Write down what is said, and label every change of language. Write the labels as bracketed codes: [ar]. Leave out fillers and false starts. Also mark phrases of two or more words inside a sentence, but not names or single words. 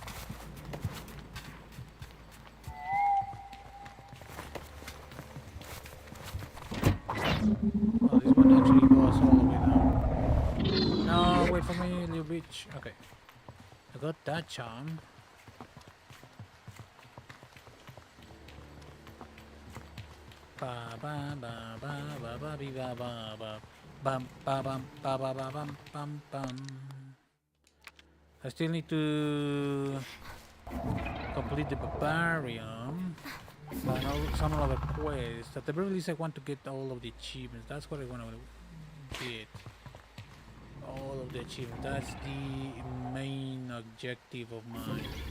[en] Oh, this one actually goes all the way down. No, wait for me, little bitch. Okay. I got that charm. Ba ba ba ba ba ba ba ba ba ba bum ba bum ba ba ba bum bum bum. I still need to complete the barbarian. Some other quests. At the very least, I want to get all of the achievements. That's what I want to get. All of the achievements. That's the main objective of mine.